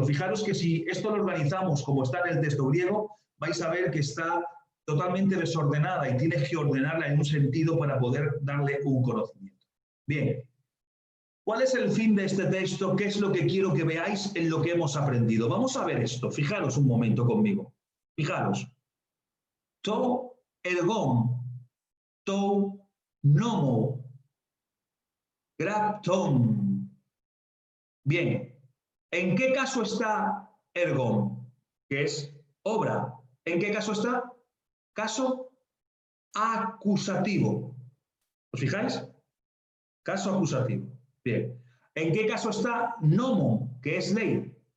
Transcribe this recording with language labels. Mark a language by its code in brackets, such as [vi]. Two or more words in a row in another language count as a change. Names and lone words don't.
[es] Fijaros que si esto lo organizamos como está en el texto griego, vais a ver que está totalmente desordenada y tienes que ordenarla en un sentido para poder darle un conocimiento. Bien, ¿cuál es el fin de este texto? ¿Qué es lo que quiero que veáis en lo que hemos aprendido? Vamos a ver esto. Fijaros un momento conmigo. Fijaros. [el] τὸ ἔργον τοῦ νόμου γραπτόν. [es] Bien, ¿en qué caso está ergon? Que es obra. ¿En qué caso está? Caso acusativo. ¿Os fijáis? Caso acusativo. Bien. ¿En qué caso está nomo, que es ley?